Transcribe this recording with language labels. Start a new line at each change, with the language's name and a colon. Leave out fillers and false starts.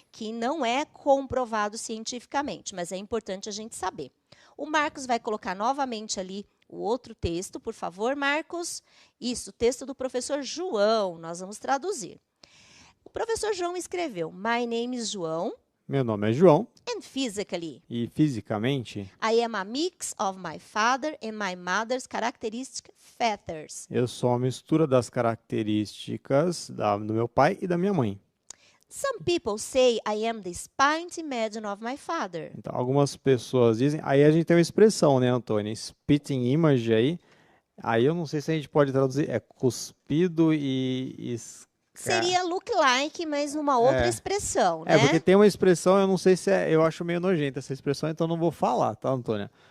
Portuguese: Que não é comprovado cientificamente, mas é importante a gente saber. O Marcos vai colocar novamente ali o outro texto, por favor, Marcos. Isso, o texto do professor João, nós vamos traduzir. O professor João escreveu,
English: My name is João.
Portuguese: Meu nome é João.
English: And physically.
Portuguese: E fisicamente.
English: I am a mix of my father and my mother's characteristic features.
Portuguese: Eu sou uma mistura das características do meu pai e da minha mãe.
English: Some people say I am the spint image of my father.
Portuguese: Então, algumas pessoas dizem... Aí a gente tem uma expressão, né, Antônio? Spitting image aí. Aí eu não sei se a gente pode traduzir. É cuspido e... Seria look like, mas uma outra expressão, né? Porque tem uma expressão, eu não sei se eu acho meio nojenta essa expressão, então não vou falar, tá, Antônia?